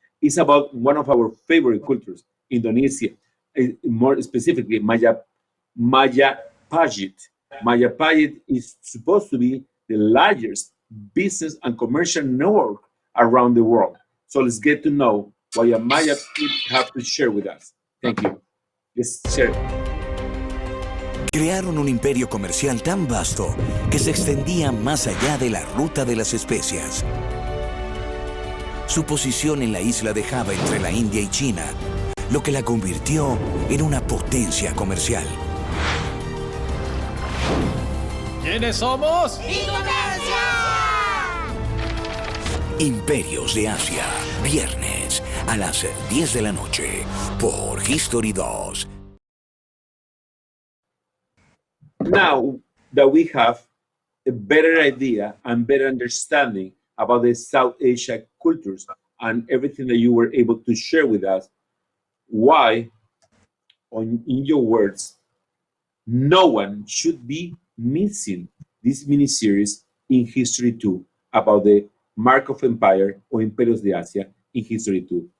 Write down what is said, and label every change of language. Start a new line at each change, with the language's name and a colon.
English: It's about one of our favorite cultures, Indonesia, more specifically Maya Pajit. Maya Pajit is supposed to be the largest business and commercial network around the world. So let's get to know what Maya Pajit have to share with us. Thank you. Let's share it.
Spanish: Crearon un imperio comercial tan vasto que se extendía más allá de la ruta de las especias. Su posición en la isla de Java entre la India y China, lo que la convirtió en una potencia comercial. ¿Quiénes somos? Imperios de Asia, viernes a las 10 de la noche por History 2.
English: Now that we have a better idea and better understanding about the South Asia cultures and everything that you were able to share with us, why, in your words, no one should be missing this mini-series in History 2 about the Mark of Empire or Imperios de Asia in History 2?